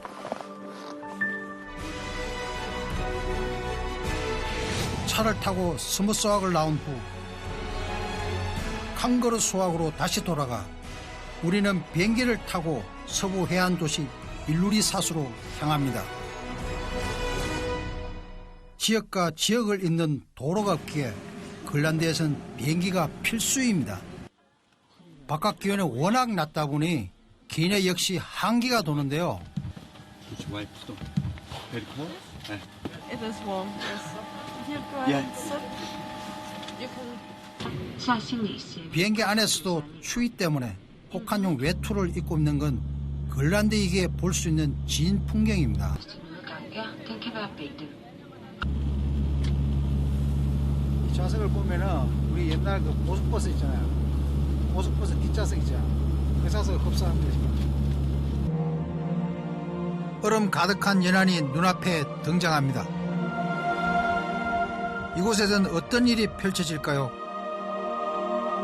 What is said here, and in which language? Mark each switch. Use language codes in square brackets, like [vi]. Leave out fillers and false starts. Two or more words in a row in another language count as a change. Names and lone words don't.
[ko] 차를 타고 스머스왁을 나온 후 칸거루 수왁으로 다시 돌아가 우리는 비행기를 타고 서부 해안 도시 일루리사수로 향합니다. 지역과 지역을 잇는 도로가 없기에 그린란드에서는 비행기가 필수입니다. 바깥 기온이 워낙 낮다 보니 기내 역시 한기가 도는데요. [en] It is warm. Yes. You can Yeah. sit. You can. [zh] 下行李箱。 [ko] 비행기 안에서도 추위 때문에 혹한용 외투를 입고 있는 건 그린란드이기에 볼 수 있는 진 풍경입니다. [zh] 你們感覺天氣會變動。 [ko] 이 좌석을 보면은 우리 옛날 그 고속버스 있잖아요. 고속버스 뒷좌석 있잖아요. 그 좌석 흡사합니다. 지금. 얼음 가득한 연안이 눈앞에 등장합니다. 이곳에선 어떤 일이 펼쳐질까요?